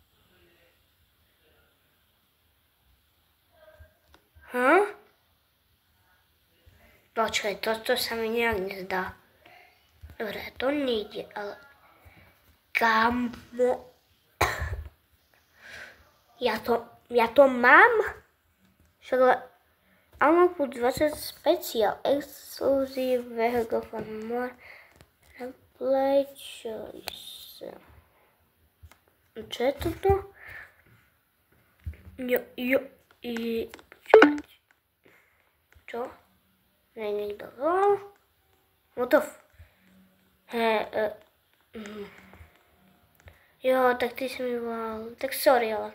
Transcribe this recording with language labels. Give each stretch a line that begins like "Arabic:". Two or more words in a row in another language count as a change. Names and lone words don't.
Slovak: Počkaj, toto sa mi nejak nezdá. Dobre, to nejde, ale... Kamo... Ja to mám? Však áno,
English: plus 20 special, exclusive vehicle for more play choice.
Slovak: Čo je toto? Čo? Niekto volal? Jo, tak ty si mi volal. Tak sorry, ale...